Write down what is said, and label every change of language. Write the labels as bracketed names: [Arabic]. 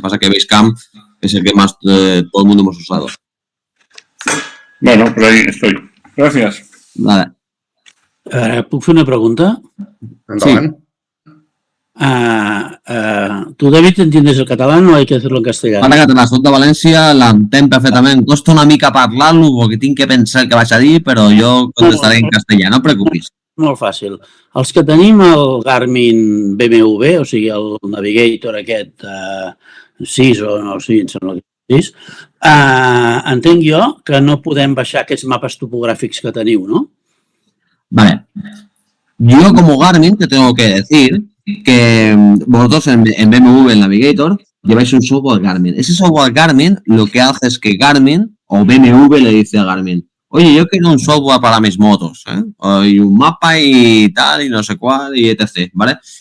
[Spanish] Pasa que Basecamp es el que más todo el mundo hemos usado. Bueno, por ahí estoy. Gracias. Vale. [Catalan] ¿Puc fer una pregunta? Endavant. [Spanish] ¿Tú, David, entiendes el catalán o hay que hacerlo en castellano? [Catalan] Para que la sud de València l'entenc perfectament. Costa una mica parlar-lo perquè tinc que pensar el que vaig a dir, però jo contestaré en castellà, no et preocupis. Molt fàcil. Els que tenim el Garmin BMW, o sigui, el Navigator aquest 6 o no, sí, em sembla que 6, entenc jo que no podem baixar aquests mapes topogràfics que teniu, ¿no? Vale. [Spanish] Yo como Garmin te tengo que decir que vosotros en BMW, el Navigator, lleváis un software Garmin. Ese software Garmin lo que hace es que Garmin o BMW le dice a Garmin, oye, yo quiero un software para mis motos, y un mapa y tal, y no sé cuál, y etc., ¿vale?